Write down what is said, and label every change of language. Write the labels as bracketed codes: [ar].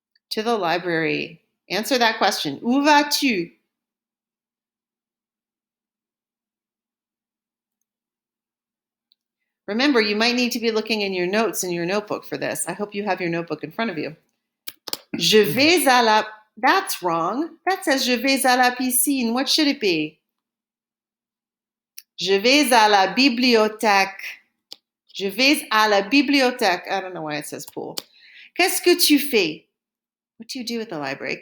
[en] To the library. Answer that question. [fr] Où vas-tu? [en] Remember, you might need to be looking in your notes in your notebook for this. I hope you have your notebook in front of you. [fr] Je vais à la... [en] That's wrong. That says [fr] je vais à la piscine. [en] What should it be? [fr] Je vais à la bibliothèque. Je vais à la bibliothèque. [en] I don't know why it says pool. [fr] Qu'est-ce que tu fais? [en] What do you do at the library?